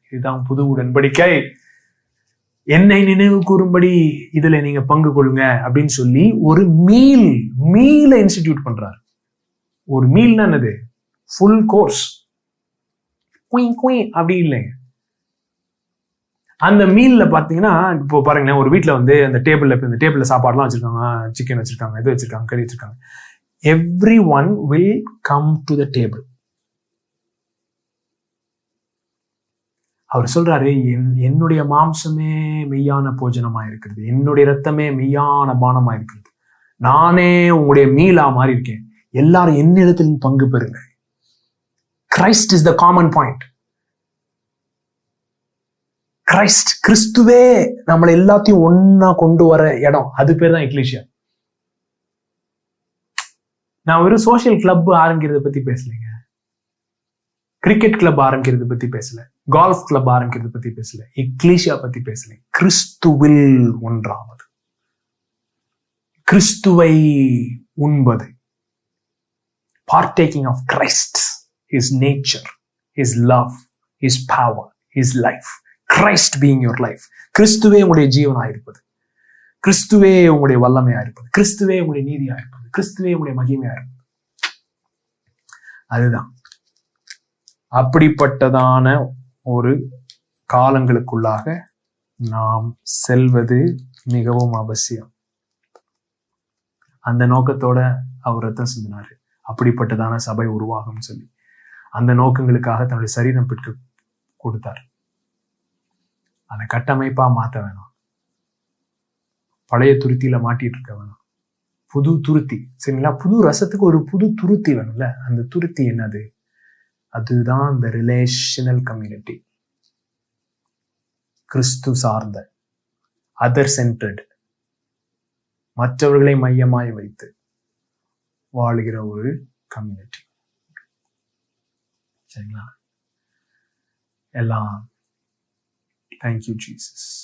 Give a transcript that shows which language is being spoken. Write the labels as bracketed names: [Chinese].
[Tamil] இதுதான் புது உடன்படிக்கை. என்னை நினைவு கூறும்படி இதுல நீங்க பங்கு கொள்ளுங்க அப்படின்னு சொல்லி ஒரு மீல இன்ஸ்டிடியூட் பண்றாரு. ஒரு மீல்னா என்னது? Full course. அப்படி இல்லைங்க. அந்த மீல்ல பாத்தீங்கன்னா, இப்போ பாருங்களேன், ஒரு வீட்டுல வந்து அந்த டேபிள்ல சாப்பாடுலாம் வச்சிருக்காங்க, சிக்கன் வச்சிருக்காங்க, இது வச்சிருக்காங்க, கறி வச்சிருக்காங்க. [English] everyone will come to the table. [Tamil] அவர் சொல்றாரு, என்னுடைய மாம்சமே மெய்யான போஜனமா இருக்கிறது, என்னுடைய ரத்தமே மெய்யான பானமா இருக்கிறது, நானே உங்களுடைய மீலா மாறி இருக்கேன், எல்லாரும் என்னிடத்தில் பங்கு பெறுங்க. [English] Christ is the common point. [Tamil] கிறிஸ்துவே நம்மளை எல்லாத்தையும் ஒன்னா கொண்டு வர இடம். அது பேர் தான் எக்லீசியா. நான் ஒரு சோசியல் கிளப் ஆரம்பிக்கிறத பத்தி பேசலைங்க, கிரிக்கெட் கிளப் ஆரம்பிக்கிறத பத்தி பேசல, கால்ஃப் கிளப் ஆரம்பிக்கிறத பத்தி பேசல, எக்லீசியா பத்தி பேசல. கிறிஸ்துவில் ஒன்றாவது, கிறிஸ்துவை உண்பது, [English] partaking of Christ, his nature, his love, his power, his life. Christ being your life. [Tamil] கிறிஸ்துவே உங்களுடைய ஜீவனா இருப்பது, கிறிஸ்துவே உங்களுடைய வல்லமையா இருப்பது, கிறிஸ்துவே உங்களுடைய நீதியா இருப்பது, கிறிஸ்துவே உங்களுடைய மகிமையா இருப்பது. அதுதான் அப்படிப்பட்டதான ஒரு காலங்களுக்குள்ளாக நாம் செல்வது மிகவும் அவசியம். அந்த நோக்கத்தோட அவர் ரத்தம் சிந்தினாரு, அப்படிப்பட்டதான சபை உருவாகும் சொல்லி அந்த நோக்கங்களுக்காக தன்னுடைய சரீரம் பெற்று கொடுத்தார். அதை கட்டமைப்பா மாத்த வேணாம், பழைய துருத்தியில மாட்டிட்டு இருக்க வேணாம், புது துருத்தி. சரிங்களா? புது ரசத்துக்கு ஒரு புது துருத்தி வேணும்ல. அந்த துருத்தி என்னது? அதுதான் இந்த ரிலேஷனல் கம்யூனிட்டி. கிறிஸ்து சார்ந்த, [English] other centred, [Tamil] மற்றவர்களை மையமாய் வைத்து வாழுகிற ஒரு கம்யூனிட்டி. சரிங்களா? எல்லாம் [English] Thank you, Jesus.